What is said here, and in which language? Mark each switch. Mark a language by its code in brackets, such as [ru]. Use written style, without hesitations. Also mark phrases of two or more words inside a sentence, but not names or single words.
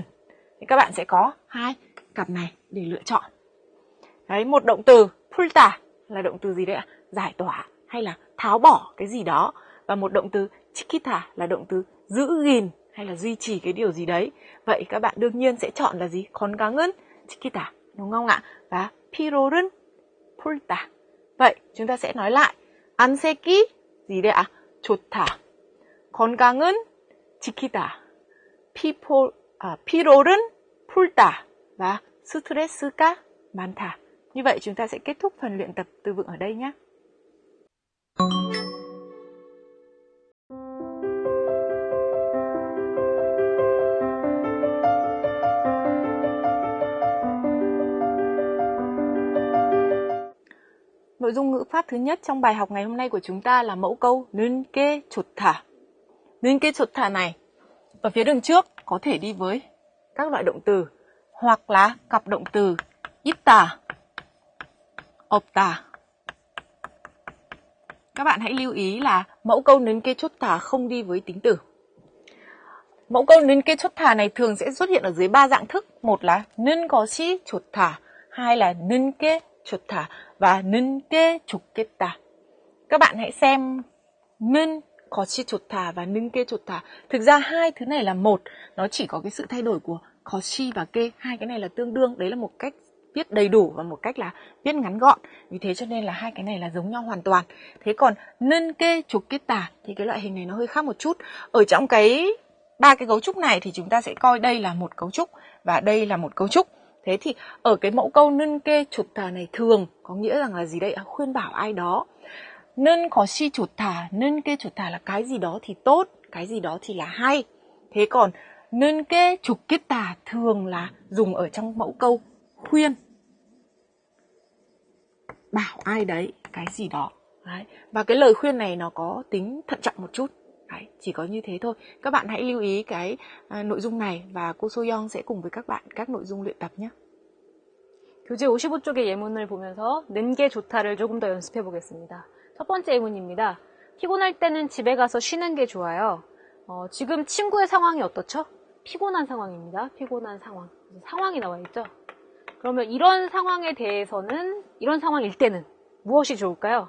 [vi] Thì các bạn sẽ có hai cặp này để lựa chọn. Đấy, một động từ 풀다 là động từ gì đấy ạ? Giải tỏa hay là tháo bỏ cái gì đó. Và một động từ 지키다 là động từ giữ gìn hay là duy trì cái điều gì đấy. Vậy các bạn đương nhiên sẽ chọn là gì? [ko] 건강은 지키다, [vi] đúng không ạ? Và [ko] 필요는 풀다. [vi] Vậy chúng ta sẽ nói lại. 안새끼 gì đấy ạ? [ko] 좋다. 건강은 지키다. 필요는 풀다. Và 스트레스가 많다. [vi] Như vậy chúng ta sẽ kết thúc phần luyện tập từ vựng ở đây nhé. Nội dung ngữ pháp thứ nhất trong bài học ngày hôm nay của chúng ta là mẫu câu [ko] 는 게 좋다. 는 게 좋다 [vi] này ở phía đường trước có thể đi với các loại động từ hoặc là cặp động từ [ko] 있다, 없다. [vi] Các bạn hãy lưu ý là mẫu câu [ko] 는 게 좋다 [vi] không đi với tính từ. Mẫu câu [ko] 는 게 좋다 [vi] này thường sẽ xuất hiện ở dưới 3 dạng thức. Một là [ko] 는 것이 좋다, [vi] hai là [ko] 는 게 좋다 và 는 게 좋겠다. [vi] Các bạn hãy xem [ko] 는 것이 좋다 [vi] và [ko] 는 게 좋다. [vi] Thực ra hai thứ này là một, nó chỉ có cái sự thay đổi của 것이 và 게. Hai cái này là tương đương, đấy là một cách viết đầy đủ và một cách là viết ngắn gọn. Vì thế cho nên là hai cái này là giống nhau hoàn toàn. Thế còn [ko] 는 게 좋겠다 [vi] thì cái loại hình này nó hơi khác một chút. Ở trong ba cái cấu trúc này thì chúng ta sẽ coi đây là một cấu trúc và đây là một cấu trúc. Thế thì ở cái mẫu câu [ko] 는 게 좋다 [vi] này thường có nghĩa rằng là gì đây? Khuyên bảo ai đó. [ko] 는 것이 좋다, 는 게 좋다 [vi] là cái gì đó thì tốt, cái gì đó thì là hay. Thế còn [ko] 는 게 좋겠다 [vi] thường là dùng ở trong mẫu câu khuyên. Bảo ai đấy cái gì đó. Đấy. Và cái lời khuyên này nó có tính thận trọng một chút. Đấy, chỉ có như thế thôi. Các bạn hãy lưu ý cái nội dung này và cô Soyoung sẽ cùng với các bạn các nội dung luyện tập nhé. [ko] 교재 55쪽의 예문을 보면서 는 게 좋다를 조금 더 연습해 보겠습니다. 첫 번째 예문입니다. 피곤할 때는 집에 가서 쉬는 게 좋아요. 지금 친구의 상황이 어떻죠? 피곤한 상황입니다. 피곤한 상황. 상황이 나와 있죠? 그러면 이런 상황에 대해서는, 이런 상황일 때는 무엇이 좋을까요?